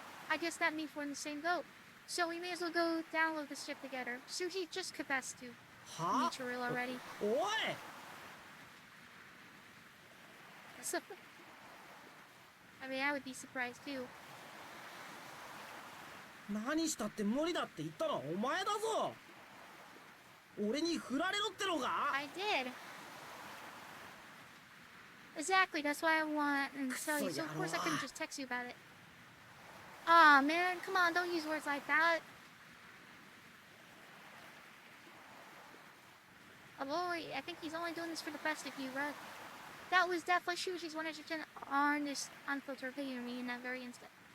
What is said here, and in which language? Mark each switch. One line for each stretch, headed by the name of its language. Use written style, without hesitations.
English: I guess that means we're in the same boat. So we may as well go download the ship together. Shuji just confessed to
Japanese: は
English: Mutual already.
Japanese: おい
English: So, I mean, I would be surprised too.
Japanese: 何したって無理だって言ったのはお前だぞ。俺に振られろってのか。
English: I did. Exactly, that's why I want to tell you. So of course I couldn't just text you about it. Aw, man, come on, don't use words like that. Oh boy, I think he's only doing this for the best of you, right? That was definitely Shuji's 100% honest, unfiltered opinion of me in that very instant.